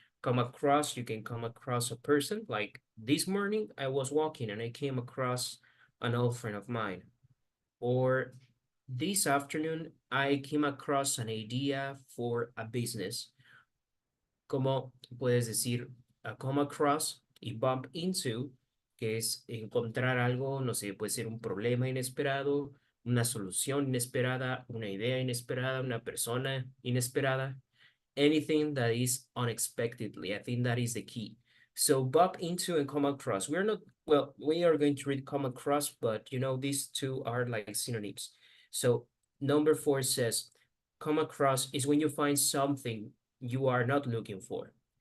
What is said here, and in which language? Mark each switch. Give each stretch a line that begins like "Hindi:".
English: Come across, you can come across a person, like this morning I was walking and I came across an old friend of mine. Or this afternoon I came across an idea for a business.
Spanish: Como puedes decir come across y bump into, que es encontrar algo, no sé, puede ser un problema inesperado, una solución inesperada, una idea inesperada, una persona inesperada.
English: Anything that is unexpectedly. I think that is the key. So bump into and come across. We are going to read come across, but you know, these two are like synonyms. So number 4 says, come across is when you find something you are not looking for.